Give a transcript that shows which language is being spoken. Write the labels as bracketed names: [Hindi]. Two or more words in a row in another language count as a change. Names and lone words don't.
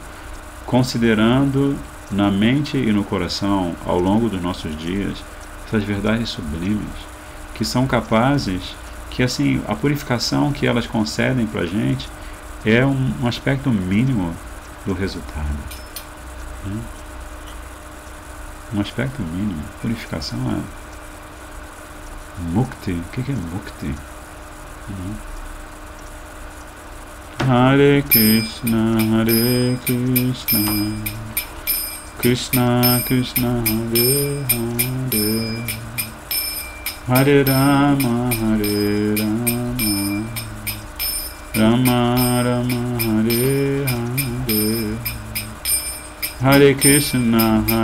[Portuguese] Considerando na mente e no coração, ao longo dos nossos dias, essas verdades sublimes, que são capazes, que assim, a purificação que elas concedem para a gente é um aspecto mínimo do resultado. Um aspecto mínimo. Purificação é Mukti. O que é Mukti? [Sanskrit] Hare Krishna, Krishna Krishna, Hare Hare, Hare Rama, Rama Rama, Hare Hare, Hare Krishna,